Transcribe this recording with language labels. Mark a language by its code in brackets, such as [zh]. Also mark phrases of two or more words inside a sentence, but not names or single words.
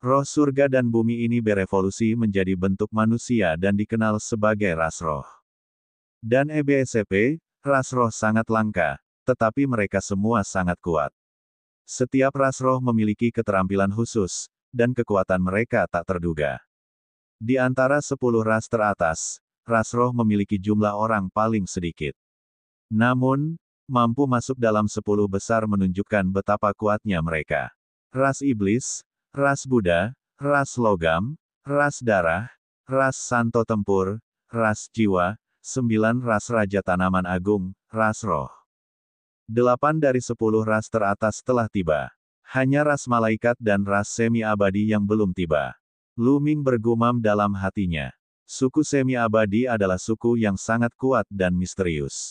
[id] Roh surga dan bumi ini berevolusi menjadi bentuk manusia dan dikenal sebagai ras roh. Dan EBSCP, ras roh sangat langka, tetapi mereka semua sangat kuat. Setiap ras roh memiliki keterampilan khusus, dan kekuatan mereka tak terduga. Di antara 10 ras teratas, ras roh memiliki jumlah orang paling sedikit. Namun, mampu masuk dalam 10 besar menunjukkan betapa kuatnya mereka. Ras iblis, ras Buddha, ras logam, ras darah, ras santo tempur, ras jiwa, 9 ras raja tanaman agung, ras roh. 8 dari 10 ras teratas telah tiba. Hanya ras malaikat dan ras semi-abadi yang belum tiba. Lu Ming bergumam dalam hatinya. Suku semi-abadi adalah suku yang sangat kuat dan misterius.